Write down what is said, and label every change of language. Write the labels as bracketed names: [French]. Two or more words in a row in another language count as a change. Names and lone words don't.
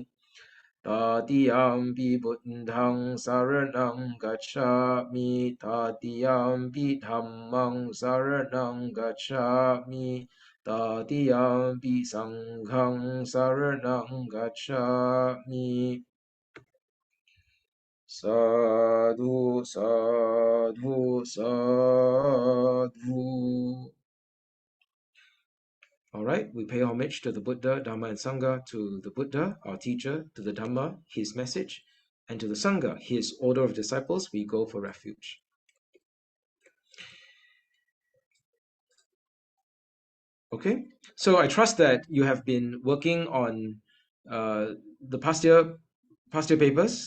[Pali] Tatiyampi buddhang saranang gacchami, Tatiyampi dhammang saranang gacchami, Tatiyampi sanghang saranang gacchami. Sadhu, sadhu, sadhu. [English] All right, we pay homage to the Buddha, Dhamma, and Sangha, to the Buddha, our teacher, to the Dhamma, his message, and to the Sangha, his order of disciples, we go for refuge. Okay, so I trust that you have been working on the past year papers.